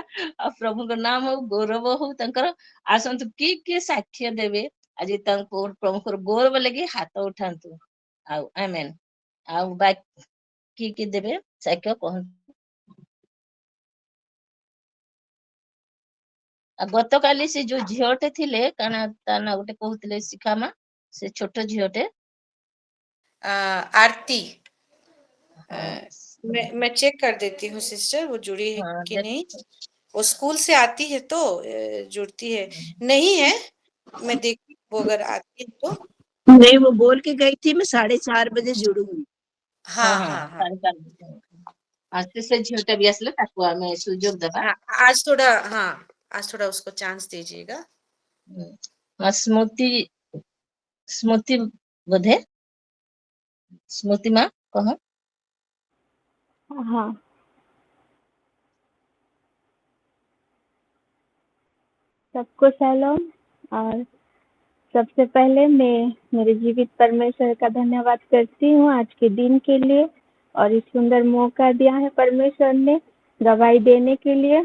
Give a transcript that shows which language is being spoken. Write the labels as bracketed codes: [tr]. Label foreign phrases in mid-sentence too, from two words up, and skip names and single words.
[or] ଆଉ ପ୍ରଭୁଙ୍କ ନାମ ହଉ, ଗୌରବ ହଉ ତାଙ୍କର। ଆସନ୍ତୁ କିଏ ସାକ୍ଷ୍ୟ ଦେବେ ଆଜି ତାଙ୍କ ପ୍ରଭୁଙ୍କର ଗୌରବ ଲାଗି ହାତ ଉଠାନ୍ତୁ। ଆଉ ଆମେନ୍। ଆଉ କିଏ ଦେବେ ସାକ୍ଷ୍ୟ କହନ୍ତୁ। ଆଉ ଗତକାଲି ସେ ଯୋଉ ଝିଅଟେ ଥିଲେ, କାଣା ତା ନା ଗୋଟେ କହୁଥିଲେ, ଶିଖାମା, ସେ ଛୋଟ ଝିଅଟେ। [hi] आरती, हाँ मैं चेक कर देती हूँ सिस्टर, वो जुड़ी है हाँ कि नहीं। देख वो स्कूल से आती है तो जुड़ती है, नहीं है। मैं देखती हूँ, वो अगर आती है तो। नहीं, वो बोल के गई थी मैं 4:30 बजे जुड़ूंगी। हाँ हाँ हाँ हाँ हाँ [or] 4:30 [hi] आज से [or] ଝିଅଟା ବି ଆସିଲେ, ତାକୁ ଆମେ ସୁଯୋଗ ଦେବା। [hi] हाँ, आज थोड़ा उसको चांस दीजिएगा। [or] ସ୍ମୃତି ସ୍ମୃତି ବୋଧେ, ସ୍ମୃତି ମା କହ। [hi] हाँ, सबको सलाम। और सबसे पहले मैं मेरे जीवित परमेश्वर का धन्यवाद करती हूँ आज के दिन के लिए, और इस सुंदर मौका दिया है परमेश्वर ने गवाही देने के लिए।